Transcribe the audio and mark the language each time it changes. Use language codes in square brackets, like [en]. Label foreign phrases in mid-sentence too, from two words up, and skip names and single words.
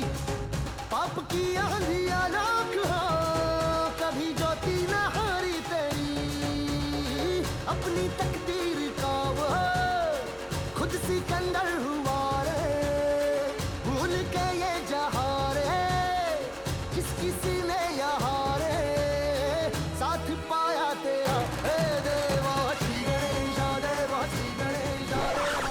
[hi] पाप की आंधियां लाख हो, कभी ज्योति न हारी तेरी। अपनी तकदीर का वो खुद सिकंदर हुआ रे, भूल के ये जहां रे, जिसकी सीने यहाँ रे साथ पाया तेरा। [mr] हे देवा श्री गणेश, देवा श्री गणेश, देवा।